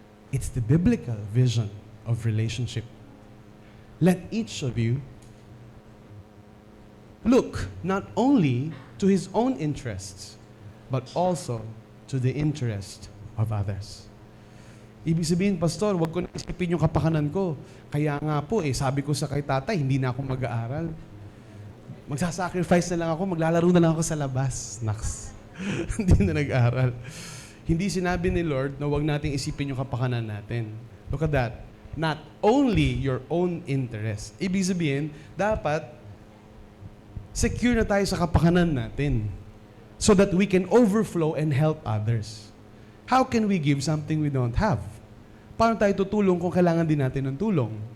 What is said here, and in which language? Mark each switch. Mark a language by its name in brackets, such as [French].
[English] It's the biblical vision of relationship. Let each of you look not only to his own interests, but also to the interest of others. [Filipino] Ibig sabihin, Pastor, wag ko na isipin yung kapakanan ko. Kaya nga po, sabi ko sa kay tatay, hindi na ako mag-aaral. Magsasacrifice na lang ako, maglalaro na lang ako sa labas. Naks. Hindi na nag-aaral. Hindi sinabi ni Lord na wag nating isipin yung kapakanan natin. [English] Look at that. Not only your own interest. [Filipino] Ibig sabihin, dapat secure na tayo sa kapakanan natin [English] so that we can overflow and help others. How can we give something we don't have? [Filipino] Paano tayo tutulong kung kailangan din natin ng tulong?